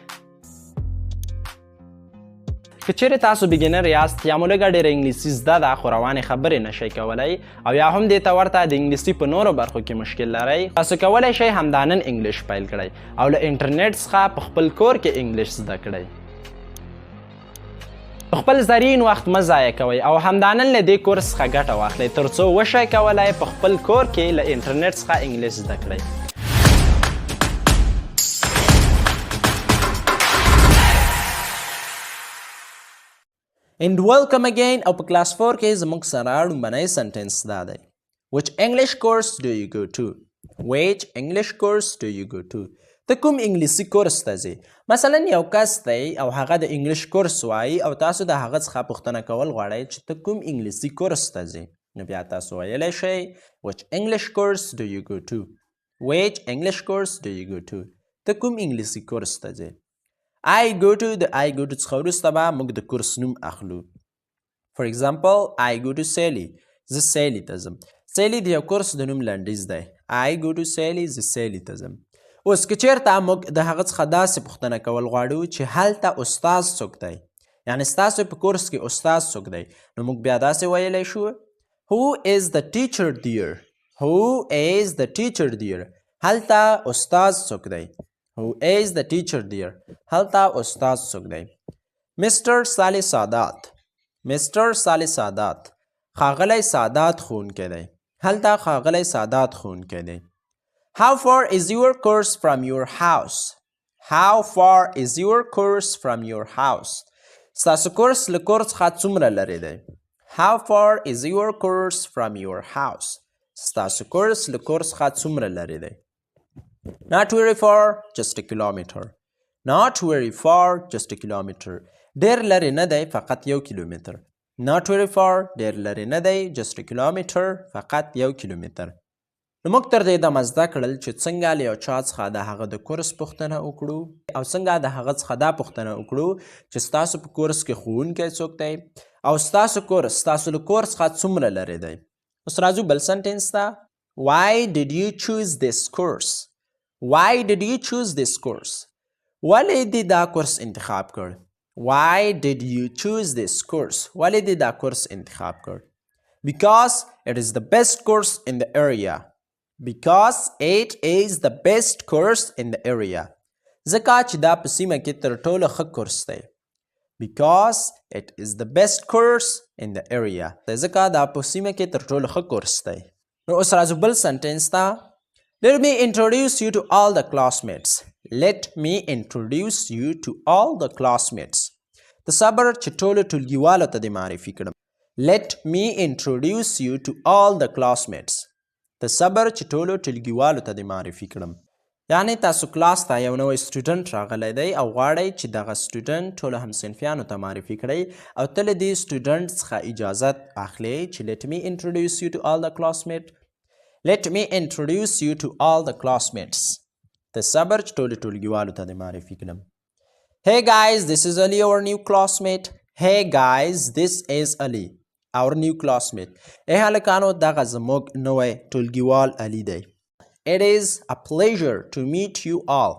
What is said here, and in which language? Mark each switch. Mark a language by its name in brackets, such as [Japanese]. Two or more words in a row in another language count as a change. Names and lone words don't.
[Pashto] که چیرې تاسو بیګینر یاست یا مو لږه ډېره انګلیسي زده ده خو روانې خبرې نشئ کولی او یا هم دې ته ورته د انګلیسي په نورو برخو کې مشکل لرئ، تاسو کولی شئ همدا نن انګلیش پیل کړئ او له انټرنیټ څخه په خپل کور کې انګلیش زده کړئ. خپل زرین وخت مه ضایع کوئ او همدا نن له دې کورس څخه ګټه واخلئ تر څو وشئ کولی په خپل کور کې له انټرنیټ څخه انګلیش زده کړئ. [English] And welcome again [Pashto] او په کلاس 4 کې زموږ سره لومړنی سنټنس دا دی. [English] Which English course do you go to? Which English course do you go to? [Pashto] ته کوم انګلیسي کورس ته ځې؟ مثلا یو کس دی او هغه د انګلیش کورس وایي او تاسو د هغه څخه پوښتنه کول غواړئ چې ته کوم انګلیسي کورس ته ځې، نو بیا تاسو ویلی شئ [English] Which English course do you go to? Which English course do you go to? [Pashto] ته کوم انګلیسي کورس ته ځې؟ [English] I go to [Pashto] د [English] I go to [Pashto] څخه وروسته به موږ د کورس نوم اخلو. [English] For example, I go to Sally. [Pashto] زه سیلی ته ځم. سیلی د یو کورس د نوم لنډیز دی. [English] I go to Sally. [Pashto] زه سیلی ته ځم. اوس که چیرته موږ د هغه څخه داسې پوښتنه کول غواړو چې هلته استاد څوک دی، یعنې ستاسو په کورس کې استاد څوک دی، نو موږ بیا داسې ویلی شو [English] Who is the teacher there? Who is the teacher there? [Pashto] هلته استاد څوک دی. [English] Who is the teacher there? [Pashto] هلته استاد څوک دی. [English] Mr. Salih Sadat. Mr. Salih Sadat. [Pashto] ښاغلی سادات ښوونکی دی. هلته ښاغلی سادات ښوونکی دی. [English] How far is your course from your house? How far is your course from your house? [Pashto] ستاسو کورس له کور څخه څومره لرې دی. [English] How far is your course from your house? [Pashto] ستاسو کورس له کور څخه څومره لرې دی. [English] Not very far, just a kilometer. Not very far, just a kilometer. [Pashto] ډېر لرې نه دی فقط 1 کیلومتر. [English] Not very far, [Pashto] ډېر لرې نه دی [English] just a kilometer. [Pashto] فقط 1 کیلومتر. نو موږ تر دې دمه زده کړل چې څنګه له یو چا څخه د هغه د کورس پوښتنه وکړو او څنګه د هغه څخه دا پوښتنه وکړو چې ستاسو په کورس کې ښوونکی څوک دی او ستاسو کورس ستاسو له کور څخه څومره لرې دی. اوس راځو بل سنټنس ته. [English] Why did you choose this course? Why did you choose this course? [Pashto] ولې دې دا کورس انتخاب کړ؟ [English] Why did you choose this course? [Pashto] ولې دې دا کورس انتخاب کړ؟ [English] Because it is the best course in the area. Because it is the best course in the area. [Pashto] ځکه چې دا په سیمه کې تر ټولو ښه کورس دی. [English] Because it is the best course in the area. [Pashto] ځکه دا په سیمه کې تر ټولو ښه کورس دی. نو اوس راځو بل سنټنس ته. [English] Let me introduce you to all the classmates. Let me introduce you to all the classmates. [Pashto] تصبر چې ټولو ټولګیوالو ته دې معرفي کړم. [English] Let me introduce you to all the classmates. [Pashto] تصبر چې ټولو ټولګیوالو ته دې معرفي کړم. یعنې تاسو کلاس ته یو نوی سټوډنټ راغلی دی او غواړئ چې دغه سټوډنټ ټولو همصنفیانو ته معرفي کړئ او ته له دې سټوډنټ څخه اجازت اخلئ چې [English] Let me introduce you to all the classmates. Let me introduce you to all the classmates. [Pashto] تصبر چې ټولو ټولګیوالو ته دې معرفي کړم. [English] Hey guys, this is Ali, our new classmate. Hey guys, this is Ali, our new classmate. [Pashto] هلکانو دغه زموږ نوی ټولګیوال علي دی. [English] It is a pleasure to meet you all.